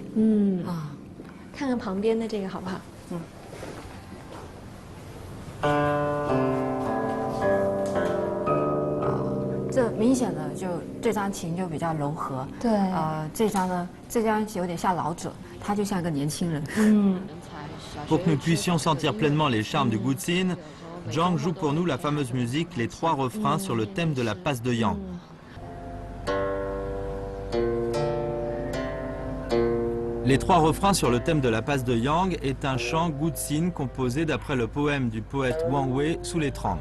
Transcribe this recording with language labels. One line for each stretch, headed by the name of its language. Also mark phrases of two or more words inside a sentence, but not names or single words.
Chinese: 看看旁边的这个好不好？这明显的就这张琴就比较柔和，对，这张呢，这张有点像老者，他就像个年轻人。
French: Pour que nous puissions sentir pleinement les charmes du gutsin, Zhang joue pour nous la fameuse musique Les Trois refrains sur le thème de la passe de Yang. Les Trois refrains sur le thème de la passe de Yang est un chant gutsin composé d'après le poème du poète Wang Wei Sous les Trangles.